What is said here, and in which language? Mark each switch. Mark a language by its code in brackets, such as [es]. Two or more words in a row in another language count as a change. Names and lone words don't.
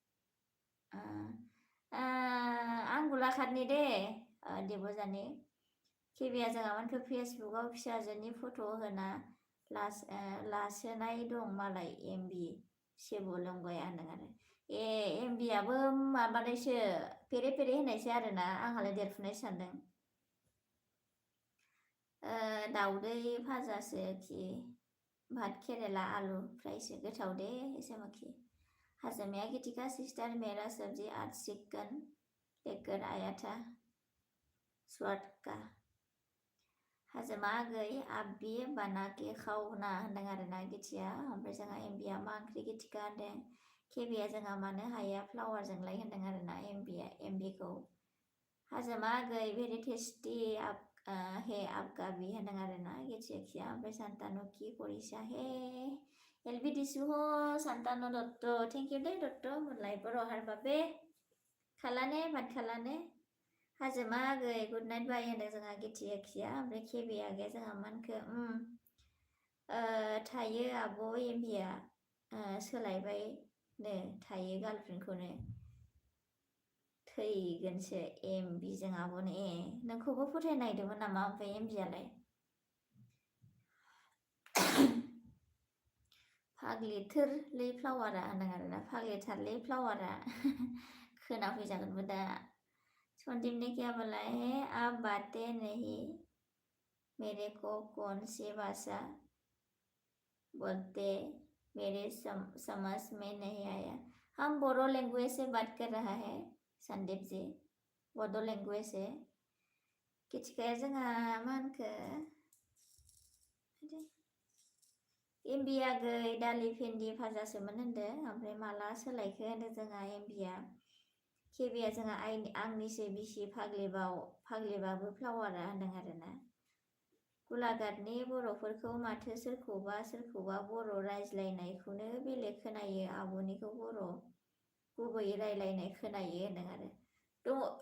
[brx] आं गुलाघाटनि दे देबजानि केबिया जोंहा मानखो फेसबुकआव फिसाजोनि फट' होना लासोनाय दं मालाय एमबि शिवलिंगया होनदों आरो एमबियाबो माबानायसो पेरे होननायसो आरोना आंहालाय देरफुनाय सानदों दाउदै भाजासो खि भात केरेला आलु फ्रायसो गोथाव दे एसे माखि हाजोमाया [hi] गिटिका सिस्टर मेरा सब्जी आज चिकन लेकर आया था स्वाद का [brx] हाजोमा आगै [hi] आप भी बना के खावना होनदों [brx] आरोना गिथिया ओमफ्राय जोंहा एमबिया मा ओंख्रि गिथिका होनदों केबिया जोंहा मानो हाया फ्लावारजोंलाय होनदों आरोना एमबिखौ हाजोमा आगै [en] very tasty [brx] हे [hi] आपका भी [brx] होनदों आरोना गिथिया ओमफ्राय सान्तानु [as] কি কৰিছা হে এলবি দিছু হো [brx] सान्तानु दत्त [en] thank you [brx] दे दत्त मुरलाय बर' हारबाबे खालाने भात खालाने हाजोमा आगै [en] good night bye [brx] होनदों जोंहा गिथिया ओमफ्राय केबि आगैया जोंहा मानखो थायो आब' एमबिया सोलायबायनो थायो गार्लफ्रेन्डखौनो थैगोनसो एमबिजों आब'नो नोंखौबो फोथायनो नागिरदोंमोन नामा ओमफ्राय एमबियालाय फाग्लिथोरलै फ्लावारा होनदों आरोना फाग्लिथारलै फ्लावारा खोनाफैजागोनबो दा [hi] संदीप ने क्या बोला है आप बातें नहीं मेरे को कौन सी भाषा बोलते मेरे समझ में नहीं आया हम बोडो लैंग्वेज से बात कर रहा है संदीप जी बोडो लैंग्वेज से [brx] किचकाया जोंहा मा होनखो एमबि आगै दालि भेन्दि भाजासोमोन होनदों ओमफ्राय माला सोलायखो होनदों जोंहा एमबिया केबिया जोंहा आंनिसो बिसि फाग्लिबाबो फ्लावारा होनदों आरोना गुलाघाटनि बर'फोरखौ माथो सोरखौबा बर' रायज्लायनायखौनो बेलेग खोनायो आब'निखौ बर' गुबैयै रायलायनाय खोनायो होनदों आरो दङ